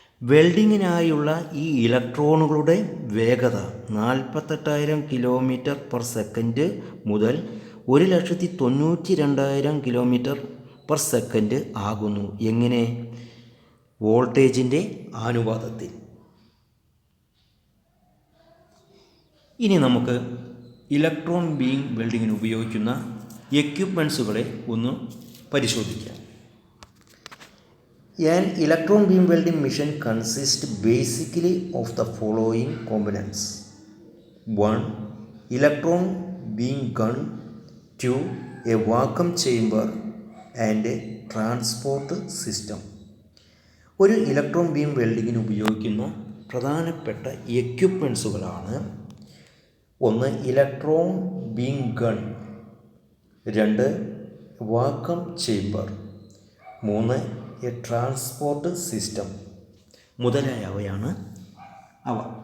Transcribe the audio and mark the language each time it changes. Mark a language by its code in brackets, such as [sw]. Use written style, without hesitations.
[ml] വെൽഡിങ്ങിനായുള്ള ഈ ഇലക്ട്രോണുകളുടെ വേഗത 48,000 km per second മുതൽ 192,000 km per second ആകുന്നു. എങ്ങനെ? വോൾട്ടേജിൻ്റെ ആനുപാതത്തിൽ. ഇനി നമുക്ക് ഇലക്ട്രോൺ ബീം വെൽഡിങ്ങിന് ഉപയോഗിക്കുന്ന എക്യുപ്മെൻസുകളെ ഒന്ന് പരിശോധിക്കാം. [en] An electron beam welding machine consists basically of the following components. 1. Electron beam gun. 2. A vacuum chamber and a transport system. [ml] ഒരു ഇലക്ട്രോൺ ബീം വെൽഡിങ്ങിന് ഉപയോഗിക്കുന്ന പ്രധാനപ്പെട്ട എക്യുപ്മെൻസുകളാണ്: 1. Electron beam gun. 2. Vacuum chamber. 3. A transport system മുതലായവയാണ് അവ.